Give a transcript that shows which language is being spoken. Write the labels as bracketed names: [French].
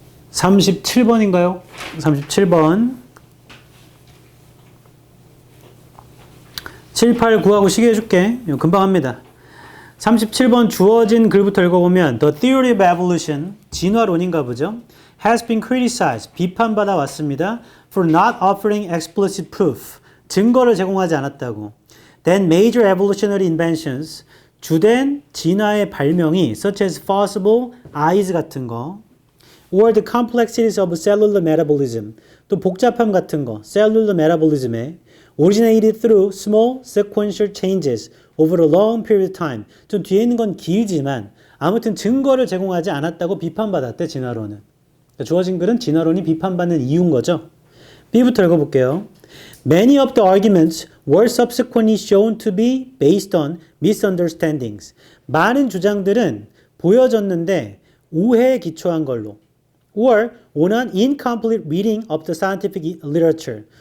[Korean] 37번인가요? 37번. 7, 8, 9하고 시계 해줄게. 이거 금방 합니다. 37번 주어진 글부터 읽어보면 [English] The theory of evolution, [Korean] 진화론인가 보죠. [English] has been criticized, [Korean] 비판받아 왔습니다. [English] for not offering explicit proof. [Korean] 증거를 제공하지 않았다고. [English] Then major evolutionary inventions. [Korean] 주된 진화의 발명이 [English] such as fossils, eyes [Korean] 같은 거. [English] or the complexities of cellular metabolism. [Korean] 또 복잡함 같은 거. [English] cellular metabolism에 originated through small sequential changes over a long period of time. [Korean] 좀 뒤에 있는 건 길지만 아무튼 증거를 제공하지 않았다고 비판받았대, 진화론은. 그러니까 주어진 글은 진화론이 비판받는 이유인 거죠. B부터 읽어볼게요. [English] Many of the arguments were subsequently shown to be based on misunderstandings. [Korean] 많은 주장들은 보여졌는데 오해에 기초한 걸로. [English] or on an incomplete reading of the scientific literature.